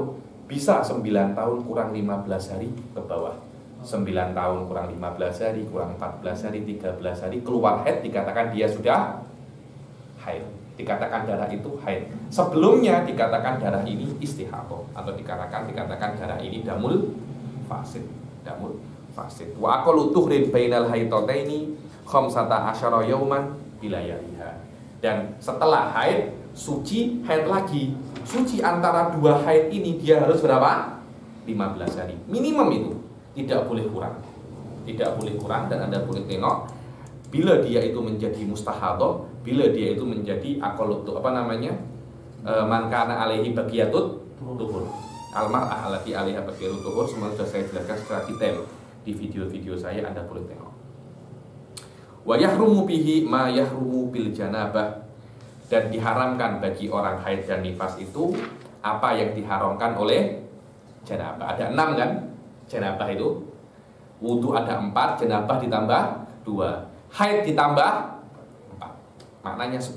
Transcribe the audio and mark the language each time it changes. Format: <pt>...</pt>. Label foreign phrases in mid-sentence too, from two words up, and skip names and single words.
<ms>Bisa 9 tahun kurang 15 hari ke bawah. 9 tahun kurang 15 hari, kurang 14 hari, 13 hari keluar haid, dikatakan dia sudah haid. Dikatakan darah itu haid. Sebelumnya dikatakan darah ini istihadah atau dikatakan darah ini</ms> <ar>دم الفاسد. دم الفاسد. وأقل طهر بين الحيضتين 15 يوما بلياليها.</ar> <ms>Dan setelah haid, suci, haid lagi. Suci antara 2 haid ini dia harus berapa? 15 hari. Minimum itu. Tidak boleh kurang. Tidak boleh kurang, dan Anda boleh tengok bila dia itu menjadi mustahadah, bila dia itu menjadi</ms> <ar>أقل من كان عليه بقية الطهر. المرأة التي عليها بقية الطهر,</ar> <ms>semua sudah saya jelaskan secara detail di video-video saya, Anda boleh tengok.</ms> <ar>ويحرم به ما يحرم بالجنابة,</ar> <ms>dan diharamkan bagi orang haid dan nifas itu apa yang diharamkan oleh janabah. Ada 6 kan? Janabah itu wudu ada 4, janabah ditambah 2, haid ditambah 4, maknanya 10.</ms>